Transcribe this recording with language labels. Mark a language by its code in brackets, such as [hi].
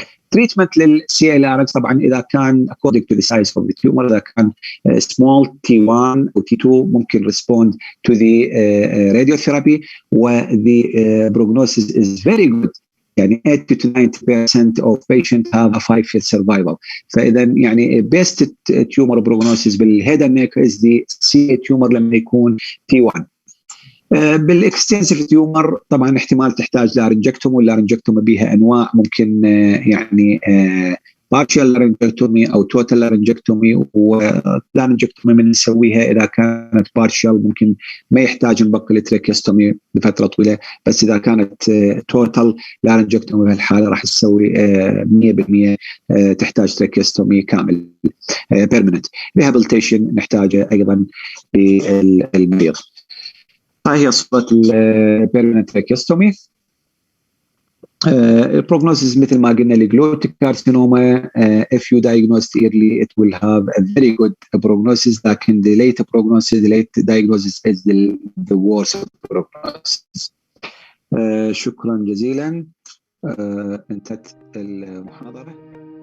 [en] Treatment للسي ال ار طبعا اذا كان according to the size of the tumor، اذا كان small T1 او T2 ممكن respond to the radiotherapy و the prognosis is very good. يعني 80 to 90% of patients have a 5-year survival. [ar] فاذا يعني [en] best tumor prognosis [ar] بالهيد اند نيك [en] is the C tumor [ar] لما يكون [en] T1. [ar] بالاكستنسيف تيومر طبعا احتمال تحتاج لارنجكتومي، واللارنجكتومي بها انواع، ممكن يعني بارشال لارنجكتومي او توتال لارنجكتومي، ولارنجكتومي من نسويها اذا كانت بارشال ممكن ما يحتاج نبقي التريكيستومي لفتره طويله، بس اذا كانت توتال لارنجكتومي بهالحاله راح تسوي 100% تحتاج تريكيستومي كامل بيرمننت. ريهابيليتيشن نحتاجه ايضا للمريض. هاي هي صورة البيرمننت تراكيستومي. البروجنوسيس مثل ما قلنا لجلوتيك كارسينوما [en] if you diagnose early it will have a very good prognosis، [ar] لكن [en] the late prognosis, the late diagnosis is the worst prognosis. [ar] شكرا جزيلا. انتهت المحاضرة.